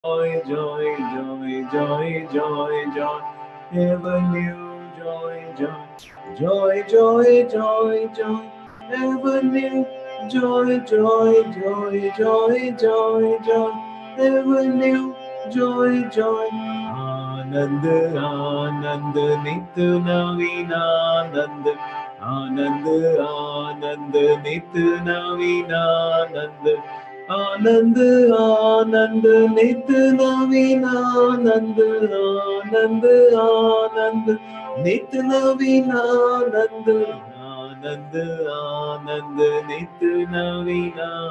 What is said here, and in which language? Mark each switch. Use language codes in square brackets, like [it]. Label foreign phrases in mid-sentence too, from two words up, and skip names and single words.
[en] joy, joy, joy, joy, joy, joy, ever new joy, joy, joy, joy, joy, joy, ever new joy, joy, joy, joy, joy, joy, ever new joy, joy. [hi] आनंद आनंद नित नवीन आनंद आनंद आनंद नित नवीन आनंद आनंद आनंद नित नवीन आनंद आनंद आनंद नित नवीन आनंद आनंद आनंद नित नवीन